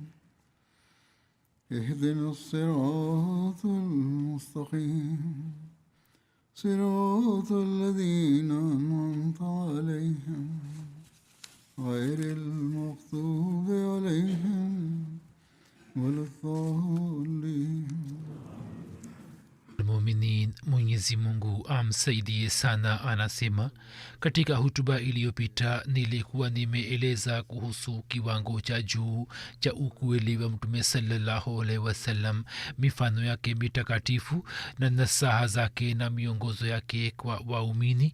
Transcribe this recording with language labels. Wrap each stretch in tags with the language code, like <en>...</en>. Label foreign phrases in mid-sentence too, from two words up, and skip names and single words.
<ar>اهدنا الصراط المستقيم صراط الذين أنعمت عليهم غير المغضوب عليهم ولا الضالين.</ar> <sw>Muminin, Mwenyezi Mungu amsaidie sana, anasema katika hutuba iliyopita nilikuwa nimeeleza kuhusu kiwango cha juu cha ukweli wa Mtume</sw> <ar>صلى الله عليه وسلم,</ar> <sw>mifano yake mitakatifu na nasaha zake na miongozo yake kwa waumini.</sw>